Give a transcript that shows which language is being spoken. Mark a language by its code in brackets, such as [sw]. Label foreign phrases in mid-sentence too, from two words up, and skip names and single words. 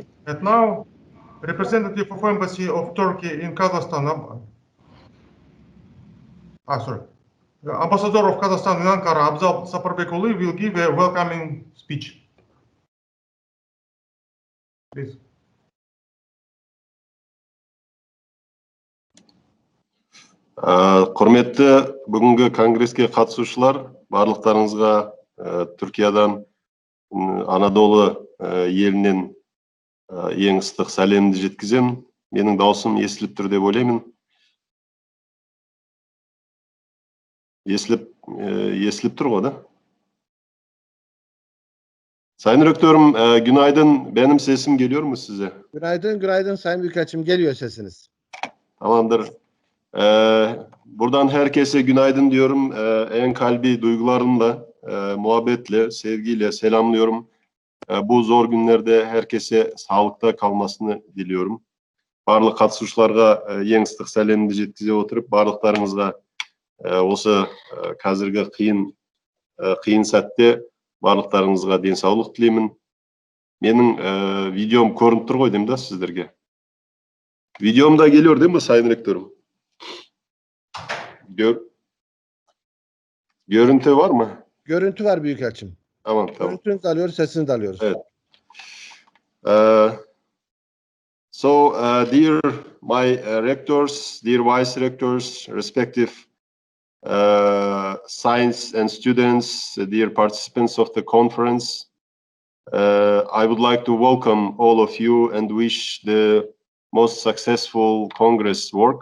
[en] And now, representative of Embassy of Turkey in Kazakhstan, Ambassador of Kazakhstan in Ankara, Abzal Saparbekuli, will give a welcoming speech. Please. [kk] Құрметті бүгінгі конгресске қатысушылар, барлықтарыңызға Түркиядан, Анадолы елінен ең ыстық сәлемді жеткіземін. Менің даусым естіліп тұр деп ойлаймын. Естіліп тұр ғой, да? [tr] Sayın Rektörüm, günaydın. Benim sesim geliyor mu size? Günaydın Sayın Büyükelçim, geliyor sesiniz. Tamamdır. Buradan herkese günaydın diyorum. En kalbi duygularımla muhabbetle, sevgiyle selamlıyorum. Bu zor günlerde herkese sağlıkta kalmasını diliyorum. [kk] Барлық қатысушыларға ең ыстық сәлемімді жеткізе отырып, барлықтарыңызға осы қазіргі қиын сәтте барлықтарыңызға денсаулық тілеймін. Менің видеом көрініп тұр ғой деймін да сіздерге. [tr] Videom da geliyor değil mi Sayın Rektörüm? Görüntü var mı? Görüntü var Büyükelçim. Tamam. Görüntünü de alıyoruz, sesini de alıyoruz. Evet. [en] Dear my rectors, dear vice rectors, respective science and students, dear participants of the conference, I would like to welcome all of you and wish the most successful Congress work.